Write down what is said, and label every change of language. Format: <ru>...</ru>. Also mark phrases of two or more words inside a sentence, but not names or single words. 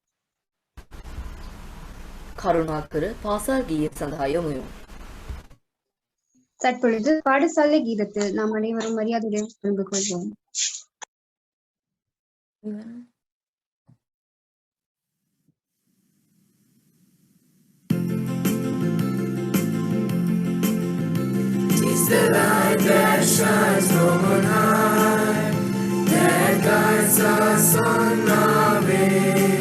<si>කරුණාකර පාසල් ගීය සඳහා යොමුයමු.</si> <ta>தற்பொழுது பாடசாலை கீதத்தில் நாம் அனைவரும் மரியாதையுடன் கலந்து கொள்வோம்.</ta> <en>Tis the light that shines from on high, that guides us on our way.</en>